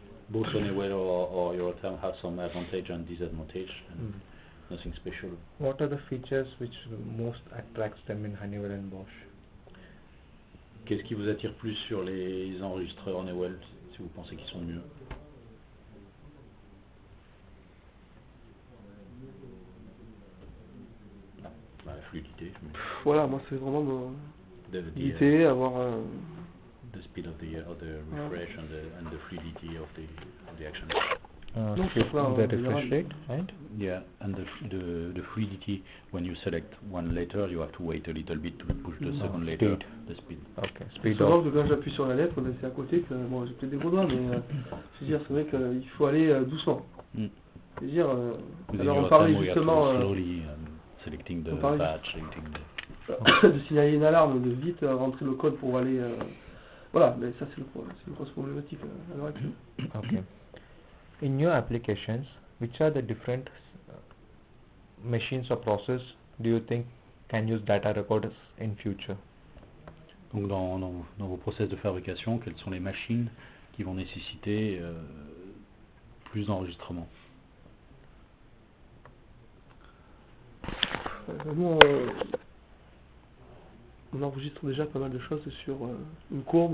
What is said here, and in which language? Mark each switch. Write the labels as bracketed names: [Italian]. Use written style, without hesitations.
[English] Both Honeywell or Euroterm have some advantage and disadvantage, and nothing special. What are the features which most attracts them in Honeywell and Bosch? [French] Qu'est-ce qui vous attire plus sur les enregistreurs Honeywell, si vous pensez qu'ils sont mieux? La fluidité. Voilà, moi c'est vraiment l'idée, avoir [English] the speed of the refresh and the fluidity of the action. The refresh rate, right? Yeah, and the fluidity when you select one letter, you have to wait a little bit to push the second letter. The speed. Okay, speed. [French] Souvent que quand j'appuie sur la lettre, c'est à côté que bon, j'ai peut-être des gros doigts, mais je veux dire, c'est vrai qu'il faut aller doucement. Je veux dire, alors on parlait justement. [English] Selecting the batch, [French] de signaler une alarme, de vite rentrer le code pour aller. Voilà, mais ça c'est une grosse problématique à l'heure actuelle. [English] Okay. In your applications, which are the different machines or process do you think can use data recorders in future? [French] Donc dans vos process de fabrication, quelles sont les machines qui vont nécessiter plus d'enregistrement? Nous, on enregistre déjà pas mal de choses sur une courbe.